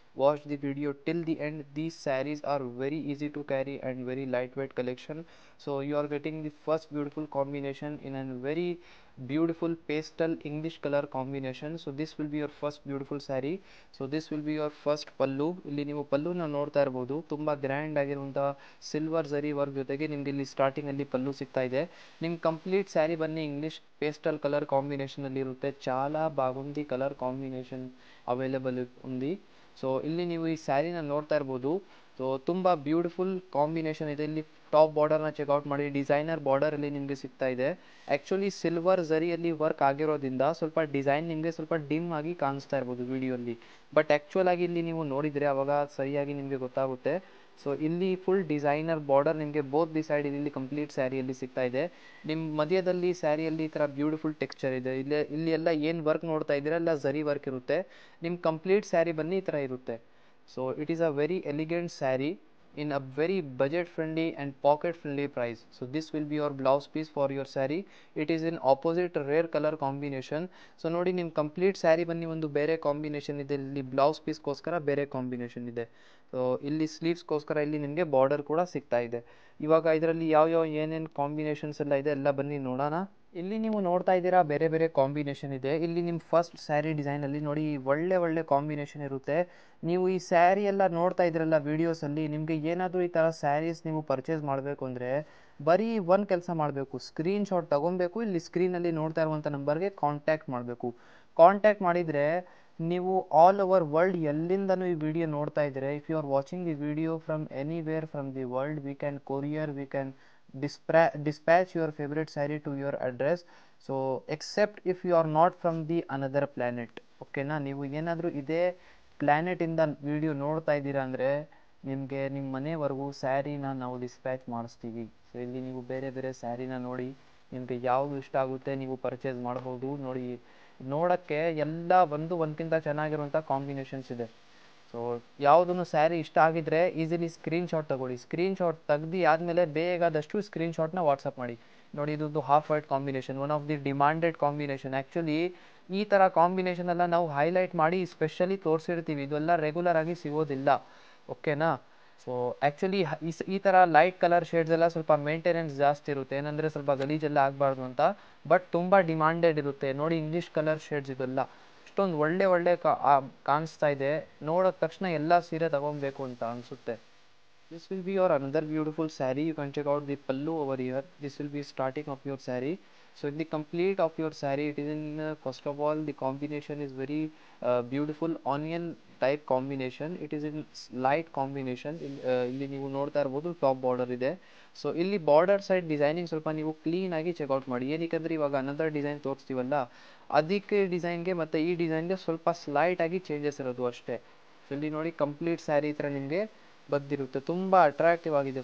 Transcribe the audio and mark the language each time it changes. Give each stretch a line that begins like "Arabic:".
English: Watch the video till the end. These sarees are very easy to carry and very lightweight collection. So you are getting the first beautiful combination in a very beautiful pastel English color combination. So this will be your first beautiful saree. So this will be your first pallu.
Kannada: ಇಲ್ಲಿ ನೀವು ಪಲ್ಲುನ ನೋಡ್ತಾ ಇರಬಹುದು. ತುಂಬಾ grand ಆಗಿರುವಂತಹ silver ಜರಿ work ಜೊತೆಗೆ ನಿಮ್ಗೆ ಇಲ್ಲಿ ಸ್ಟಾರ್ಟಿಂಗ್ ಅಲ್ಲಿ ಪಲ್ಲು ಸಿಗ್ತಾ ಇದೆ. ನಿಮ್ ಕಂಪ್ಲೀಟ್ ಸ್ಯಾರಿ ಬನ್ನಿ ಇಂಗ್ಲಿಷ್ ಪೇಸ್ಟಲ್ ಕಲರ್ ಕಾಂಬಿನೇಷನ್ ಅಲ್ಲಿ ಇರುತ್ತೆ.
Telugu: చాలా బాగుంది కలర్ కాంబినేషన్ ಅವೈಲೇಬಲ್ ఉంది.
Kannada: ಸೊ ಇಲ್ಲಿ ನೀವು ಈ ಸ್ಯಾರಿನ ನೋಡ್ತಾ ಇರ್ಬೋದು. ಸೊ ತುಂಬಾ ಬ್ಯೂಟಿಫುಲ್ ಕಾಂಬಿನೇಷನ್ ಇದೆ. ಇಲ್ಲಿ ಟಾಪ್ ಬಾರ್ಡರ್ನ ಚೆಕ್ಔಟ್ ಮಾಡಿ, ಡಿಸೈನರ್ ಬಾರ್ಡರ್ ಅಲ್ಲಿ ನಿಮಗೆ ಸಿಗ್ತಾ ಇದೆ. ಆಕ್ಚುಲಿ ಸಿಲ್ವರ್ ಜರಿಯಲ್ಲಿ ವರ್ಕ್ ಆಗಿರೋದ್ರಿಂದ ಸ್ವಲ್ಪ ಡಿಸೈನ್ ನಿಮಗೆ ಸ್ವಲ್ಪ ಡಿಮ್ ಆಗಿ ಕಾಣಿಸ್ತಾ ಇರ್ಬೋದು ವಿಡಿಯೋಲಿ. ಬಟ್ ಆಕ್ಚುಲ್ ಆಗಿ ಇಲ್ಲಿ ನೀವು ನೋಡಿದ್ರೆ ಅವಾಗ ಸರಿಯಾಗಿ ನಿಮಗೆ ಗೊತ್ತಾಗುತ್ತೆ. ಸೊ ಇಲ್ಲಿ ಫುಲ್ ಡಿಸೈನರ್ ಬಾರ್ಡರ್ ನಿಮಗೆ
English: both the side
Kannada: ಇಲ್ಲಿ ಕಂಪ್ಲೀಟ್ ಸ್ಯಾರಿಯಲ್ಲಿ ಸಿಗ್ತಾ ಇದೆ. ನಿಮ್ಮ ಮಧ್ಯದಲ್ಲಿ ಸ್ಯಾರಿಯಲ್ಲಿ ಈ ಥರ ಬ್ಯೂಟಿಫುಲ್ ಟೆಕ್ಸ್ಚರ್ ಇದೆ. ಇಲ್ಲಿ ಎಲ್ಲ ಏನು ವರ್ಕ್ ನೋಡ್ತಾ ಇದ್ದೀರಾ ಎಲ್ಲ ಜರಿ ವರ್ಕ್ ಇರುತ್ತೆ. ನಿಮ್ಮ ಕಂಪ್ಲೀಟ್ ಸ್ಯಾರಿ ಬನ್ನಿ ಈ ಥರ ಇರುತ್ತೆ.
English: So it is a very elegant sari in a very budget friendly and pocket friendly price. So this will be your blouse piece for your saree. It is in opposite rare color combination.
Kannada: So ನೋಡಿ ನಿಮ್ಮ complete sari ಬನ್ನಿ ಒಂದು ಬೇರೆ combination ಇದೆ. ಇಲ್ಲಿ blouse ಪೀಸ್ಗೋಸ್ಕರ ಬೇರೆ combination ಇದೆ. So ಇಲ್ಲಿ ಸ್ಲೀವ್ಸ್ಗೋಸ್ಕರ ಇಲ್ಲಿ ನಿಮಗೆ ಬಾರ್ಡರ್ ಕೂಡ ಸಿಗ್ತಾ ಇದೆ. ಇವಾಗ ಇದರಲ್ಲಿ ಯಾವ ಏನೇನು ಕಾಂಬಿನೇಷನ್ಸ್ ಎಲ್ಲ ಇದೆ ಎಲ್ಲ ಬನ್ನಿ ನೋಡೋಣ. ಇಲ್ಲಿ ನೀವು ನೋಡ್ತಾ ಇದ್ದೀರಾ ಬೇರೆ ಬೇರೆ ಕಾಂಬಿನೇಷನ್ ಇದೆ. ಇಲ್ಲಿ ನಿಮ್ಮ ಫಸ್ಟ್ ಸ್ಯಾರಿ ಡಿಸೈನಲ್ಲಿ ನೋಡಿ ಒಳ್ಳೆ ಕಾಂಬಿನೇಷನ್ ಇರುತ್ತೆ. ನೀವು ಈ ಸ್ಯಾರಿ ಎಲ್ಲ ನೋಡ್ತಾ ಇದ್ರಲ್ಲ ವಿಡಿಯೋಸಲ್ಲಿ, ನಿಮಗೆ ಏನಾದರೂ ಈ ಥರ ಸ್ಯಾರೀಸ್ ನೀವು ಪರ್ಚೇಸ್ ಮಾಡಬೇಕು ಅಂದರೆ ಬರೀ ಒಂದು ಕೆಲಸ ಮಾಡಬೇಕು, ಸ್ಕ್ರೀನ್ ಶಾಟ್ ತೊಗೊಬೇಕು. ಇಲ್ಲಿ ಸ್ಕ್ರೀನಲ್ಲಿ ನೋಡ್ತಾ ಇರುವಂಥ ನಂಬರ್ಗೆ ಕಾಂಟ್ಯಾಕ್ಟ್ ಮಾಡಬೇಕು. ಕಾಂಟ್ಯಾಕ್ಟ್ ಮಾಡಿದರೆ ನೀವು ಆಲ್ ಓವರ್ ವರ್ಲ್ಡ್ ಎಲ್ಲಿಂದನೂ ಈ ವಿಡಿಯೋ ನೋಡ್ತಾ ಇದ್ದರೆ,
English: If you are watching the video from anywhere from the world, we can courier, we can dispatch your favorite saree to your address. So except if you are not from the another planet.
Kannada: ಓಕೆನಾ, ನೀವು ಏನಾದರೂ ಇದೇ ಪ್ಲ್ಯಾನೆಟಿಂದ video ನೋಡ್ತಾ ಇದ್ದೀರಾ ಅಂದರೆ ನಿಮಗೆ ನಿಮ್ಮ ಮನೆವರೆಗೂ ಸ್ಯಾರಿನ ನಾವು ಡಿಸ್ಪ್ಯಾಚ್ ಮಾಡಿಸ್ತೀವಿ. ಸೊ ಇಲ್ಲಿ ನೀವು ಬೇರೆ ಬೇರೆ ಸ್ಯಾರಿನ ನೋಡಿ ನಿಮಗೆ ಯಾವುದು ಇಷ್ಟ ಆಗುತ್ತೆ ನೀವು ಪರ್ಚೇಸ್ ಮಾಡ್ಬೋದು. ನೋಡಿ ನೋಡೋಕ್ಕೆ ಎಲ್ಲ ಒಂದಕ್ಕಿಂತ ಚೆನ್ನಾಗಿರುವಂಥ ಕಾಂಬಿನೇಷನ್ಸ್ ಇದೆ. ಸೊ ಯಾವುದನ್ನು ಸ್ಯಾರಿ ಇಷ್ಟ ಆಗಿದ್ರೆ ಈಸಿಲಿ ಸ್ಕ್ರೀನ್ಶಾಟ್ ತಗೊಳ್ಳಿ. ಸ್ಕ್ರೀನ್ಶಾಟ್ ತೆಗ್ದು ಆದಮೇಲೆ ಬೇಕಾದಷ್ಟು ಸ್ಕ್ರೀನ್ಶಾಟ್ನ ವಾಟ್ಸಪ್ ಮಾಡಿ. ನೋಡಿ ಇದೊಂದು half white combination,
English: One of the demanded combination.
Kannada: Actually ಈ ಥರ ಕಾಂಬಿನೇಷನ್ ಎಲ್ಲ ನಾವು ಹೈಲೈಟ್ ಮಾಡಿ ಸ್ಪೆಷಲಿ ತೋರಿಸಿರ್ತೀವಿ. ಇದೆಲ್ಲ ರೆಗ್ಯುಲರ್ ಆಗಿ ಸಿಗೋದಿಲ್ಲ. ಓಕೆನಾ. ಸೊ ಆ್ಯಕ್ಚುಲಿ ಈ ಥರ ಲೈಟ್ ಕಲರ್ ಶೇಡ್ಸ್ ಎಲ್ಲ ಸ್ವಲ್ಪ ಮೇಂಟೆನೆನ್ಸ್ ಜಾಸ್ತಿ ಇರುತ್ತೆ, ಏನಂದರೆ ಸ್ವಲ್ಪ ಗಲೀಜೆಲ್ಲ ಆಗಬಾರ್ದು ಅಂತ. ಬಟ್ ತುಂಬ ಡಿಮಾಂಡೆಡ್ ಇರುತ್ತೆ. ನೋಡಿ ಇಂಗ್ಲೀಷ್ ಕಲರ್ ಶೇಡ್ಸ್ ಇದೆಲ್ಲ ಇಷ್ಟೊಂದು ಒಳ್ಳೆ ಕಾಣಿಸ್ತಾ ಇದೆ. ನೋಡೋದ ತಕ್ಷಣ ಎಲ್ಲ ಸೀರೆ ತಗೊಬೇಕು ಅಂತ ಅನಿಸುತ್ತೆ.
English: This will be your another beautiful saree. You can check out the pallu over here. This will be starting of your saree. So in the complete of your saree, it is in first of all the combination is very beautiful onion type combination. It is in light combination.
Kannada: ಇಲ್ಲಿ ನೀವು ನೋಡ್ತಾ ಇರ್ಬೋದು top border ಇದೆ. So ಇಲ್ಲಿ border side designing ಸ್ವಲ್ಪ ನೀವು ಕ್ಲೀನಾಗಿ checkout ಮಾಡಿ. ಏನಕ್ಕೆ ಇವಾಗ ಅನದರ್ ಡಿಸೈನ್ ತೋರಿಸ್ತೀವಲ್ಲ ಅದಕ್ಕೆ ಡಿಸೈನ್ಗೆ ಮತ್ತು ಈ ಡಿಸೈನ್ಗೆ ಸ್ವಲ್ಪ ಸ್ಲೈಟಾಗಿ ಚೇಂಜಸ್ ಇರೋದು ಅಷ್ಟೇ. ಸೊ ಇಲ್ಲಿ ನೋಡಿ ಕಂಪ್ಲೀಟ್ ಸ್ಯಾರಿ ಈ ಥರ ನಿಮಗೆ ಬಂದಿರುತ್ತೆ. ತುಂಬ ಅಟ್ರಾಕ್ಟಿವ್ ಆಗಿದೆ.